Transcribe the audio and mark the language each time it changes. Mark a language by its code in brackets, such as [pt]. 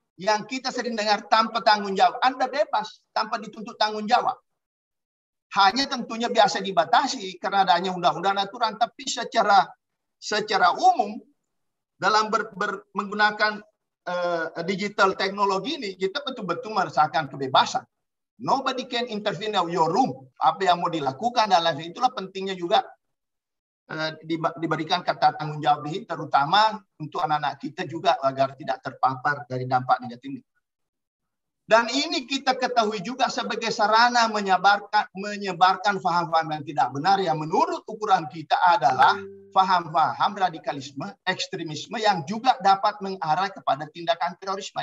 [id] yang kita sering dengar tanpa tanggung jawab. Anda bebas tanpa dituntut tanggung jawab. Hanya tentunya biasa dibatasi karena adanya undang-undang aturan, tapi secara umum dalam menggunakan digital teknologi ini kita betul-betul merasakan kebebasan. [en] Nobody can intervene in your room. [id] Apa yang mau dilakukan dan lain itulah pentingnya juga diberikan kata tanggung jawab ini, terutama untuk anak-anak kita juga agar tidak terpapar dari dampak negatif ini. Dan ini kita ketahui juga sebagai sarana menyebarkan faham-faham yang tidak benar yang menurut ukuran kita adalah faham-faham radikalisme, ekstremisme yang juga dapat mengarah kepada tindakan terorisme.